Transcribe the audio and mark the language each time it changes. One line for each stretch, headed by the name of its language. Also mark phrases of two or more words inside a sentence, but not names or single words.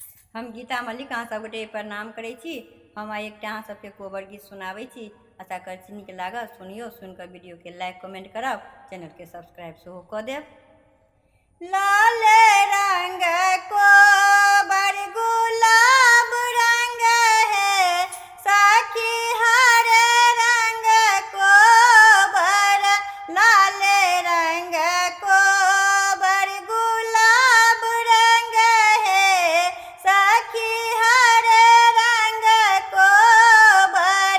Maithili: हम गीता मल्लिक अहाँ सब गोटे प्रणाम करै छी। हम आइ एकटा अहाँ सबके कोबर गीत सुनाबै छी। आशा करै छी नीक लागत। सुनियो, सुनिकऽ वीडियोके
English: like comment
Maithili: करब, चैनलके सब्सक्राइब सेहो कऽ देब। लाल रंग कोबर गुलाब रंग है, सखी हर रंग कोबर। लाल रंग कोबर गुलाब रंग है, सखी हर रंग कोबर।